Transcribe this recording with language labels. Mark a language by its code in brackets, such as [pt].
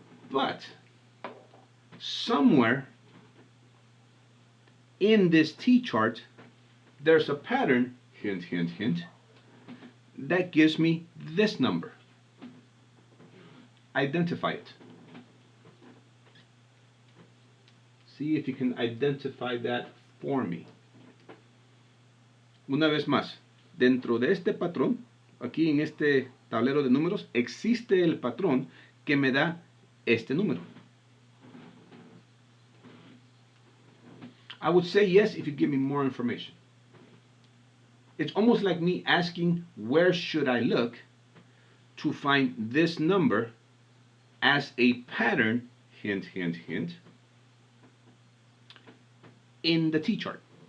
[en] But somewhere in this T-chart, there's a pattern, hint, hint, hint, that gives me this number. Identify it. See if you can identify that for me. [es] Una vez más, dentro de este patrón, aquí en este tablero de números, existe el patrón que me da este número. [en] I would say yes if you give me more information. It's almost like me asking where should I look to find this number as a pattern, hint, hint, hint, in the T-chart.